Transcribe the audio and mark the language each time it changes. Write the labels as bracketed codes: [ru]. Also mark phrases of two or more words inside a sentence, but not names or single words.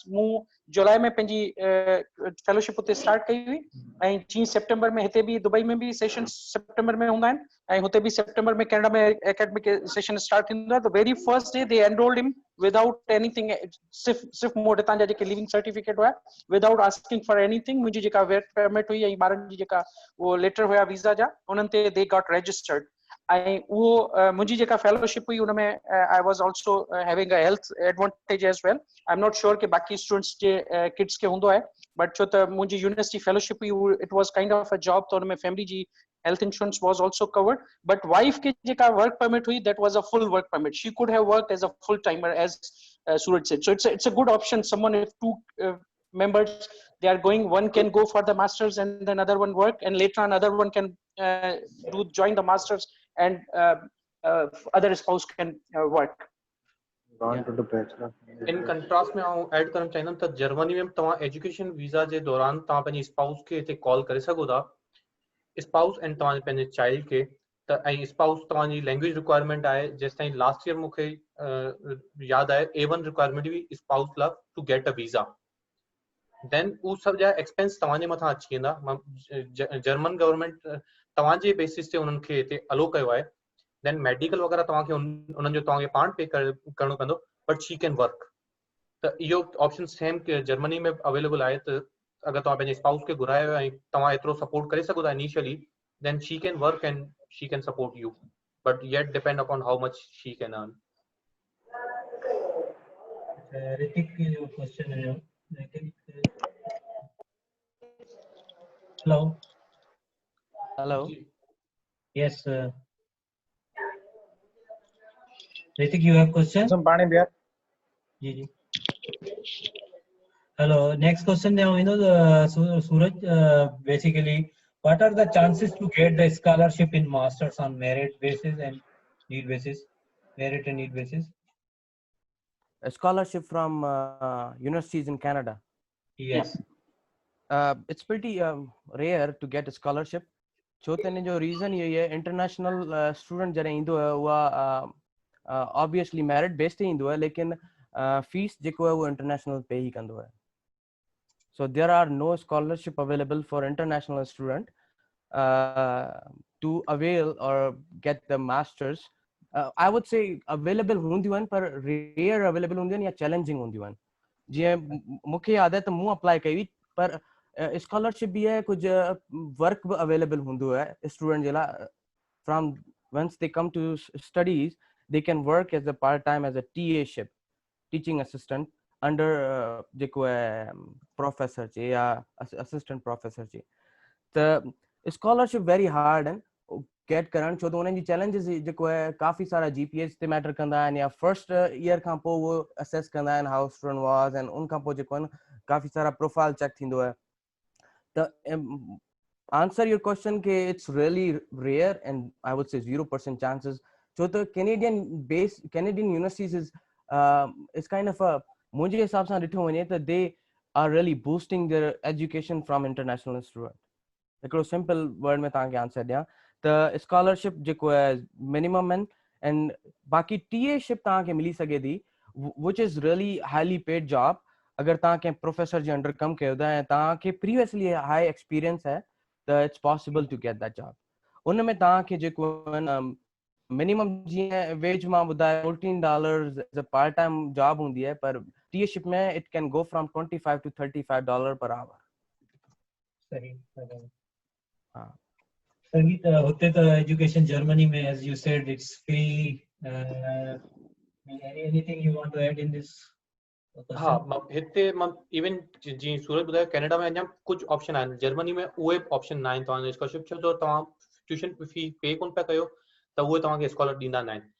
[sd] mu July में पंहिंजी फेलोशिप उते स्टार्ट कई हुई ऐं जीअं सितंबर में हिते बि दुबई में बि सेशन सितंबर में हूंदा आहिनि ऐं हुते बि सितंबर में कनाडा में [en] academic session [sd] स्टार्ट थींदो आहे. [en] the very first day they enrolled him without anything, [sd] सिर्फ़ मूं वटि हितां जा जेके [en] living certificate [sd] हुआ [en] without asking for anything. [sd] मुंहिंजी जेका [en] work permit [sd] हुई ऐं ॿारनि जी जेका उहो लेटर हुया वीज़ा जा उन्हनि ते [en] they got registered. [sd] ऐं उहो मुंहिंजी जेका फेलोशिप हुई उन में [en] I was also having a health advantage as well. I am not sure [sd] कि बाक़ी स्टूडेंट्स जे किड्स खे हूंदो आहे, बट छो त मुंहिंजी [en] university fellowship [sd] हुई [en] it was kind of a job, [sd] त हुन में फैमिली जी [en] health insurance was also covered. But wife [sd] کي جيڪا [en] work permit hui, that was a full work permit. She could have worked as a full timer, as Suraj said. So it's a good option. Someone, if 2 members they are going, one can go for the masters and then another one work, and later on another one can join the masters and other spouse can work. [sd] इन कंट्रास्ट में आऊं ऐड करण चाहींदुमि त जर्मनी में तव्हां [en] education visa [sd] जे दौरान तव्हां पंहिंजी स्पाउस खे हिते कॉल करे सघो था, [en] spouse and [sd] तव्हांजे पंहिंजे चाइल्ड खे. त ऐं स्पाउस तव्हांजी [en] language requirement [sd] आहे. जेसि ताईं [en] last year [sd] मूंखे यादि आहे A1 रिक्वायरमेंट हुई स्पाउस लाइ [en] to get a visa. [sd] देन उहो सभु जा एक्सपेंस तव्हांजे मथां अची वेंदा. [en] German government [sd] तव्हांजे बेसिस ते उन्हनि खे हिते अलो कयो आहे. देन मेडिकल वग़ैरह तव्हांखे उन्हनि जो तव्हांखे पाण पे करणो पवंदो, [en] but she can work. [sd] त इहो [en] option same [sd] जर्मनी में अवेलेबल आहे. त अगर तव्हां पंहिंजे स्पाउस खे घुरायो ऐं तव्हां एतिरो सपोर्ट करे सघो था [en] इनिशियली, then she can work and she can support you, but yet depend upon how much she can earn. [hi] Ritik की जो क्वेश्चन है, [en] hello, yes, Ritik, you have question? जी जी. Hello, next question now, you know, Suraj, basically, what are the chances to get the scholarship in masters on merit basis and need basis? Merit and need basis? A scholarship from universities in Canada. Yes. It's pretty rare to get a scholarship. [hi] छोतने जो reason ये है [en] international student [hi] जरे इंदो है वो obviously [en] merit based [hi] ही इंदो है, लेकिन fees जेको है वो [en] international pay [hi] ही कंदो है. [en] So there are no scholarship available for international student to avail or get the masters. I would say available [sd] हुंदियूं आहिनि पर [en] rare available [sd] हुंदियूं आहिनि या challenging हुंदियूं आहिनि. जीअं मूंखे यादि आहे त मूं अप्लाई कई हुई, पर स्कॉलरशिप बि आहे, कुझु वर्क बि अवेलेबल हूंदो आहे स्टूडेंट जे लाइ. [en] from once they come to studies they can work as a part time as a TAship, teaching assistant under [sd] जेको आहे प्रोफेसर जे [en] या असिस्टेंट प्रोफेसर जे. [sd] त स्कॉलरशिप [en] very hard [sd] आहिनि गेट करणु, छो त उन्हनि जी चैलेंजिस जेको आहे काफ़ी सारा GPA ते मैटर कंदा आहिनि, या फर्स्ट ईयर खां पोइ उहो असेस कंदा आहिनि [en] how student was, [sd] एंड उन खां पोइ जेको आहे न काफ़ी सारा प्रोफाइल चेक थींदो आहे. [en] त answer your question के it's really rare and I would say 0% chances, [sd] छो त [en] Canadian universities is kind of [sd] मुंहिंजे हिसाब सां ॾिठो वञे त [en] they are really boosting their education from international student. [sd] हिकिड़ो [en] simple word [sd] में तव्हांखे आंसर ॾियां त स्कॉलरशिप जेको आहे मिनिमम आहिनि, एंड बाक़ी टीएशिप तव्हांखे मिली सघे थी, [en] which is really highly paid job. [sd] अगर तव्हां कंहिं प्रोफेसर जे अंडर कमु कयो था ऐं तव्हांखे प्रीवियसली [en] high experience [sd] है त [en] it's possible to get that job. [sd] उन में तव्हांखे जेको मिनिमम जीअं वेज मां ॿुधायो $14 [en] as a part time job [sd] हूंदी आहे, पर टीएशिप में [en] it can go from $25 to $35 per hour. [sd] सही. हाँ. [hi] संगीत होते तो एजुकेशन जर्मनी में, [en] as you said, it's free. Anything you want to add in this question? [sd] हाँ, हिते इवन जी सूरज ॿुधायो कनाडा में अञा कुछ ऑप्शन आहिनि, जर्मनी में उहे ऑप्शन ना आहिनि तव्हांजे स्कॉलरशिप, छो तो तव्हां [en] tuition fee pay [sd] कोन पिया कयो त उहे तव्हांखे स्कॉलर ॾींदा न आहिनि.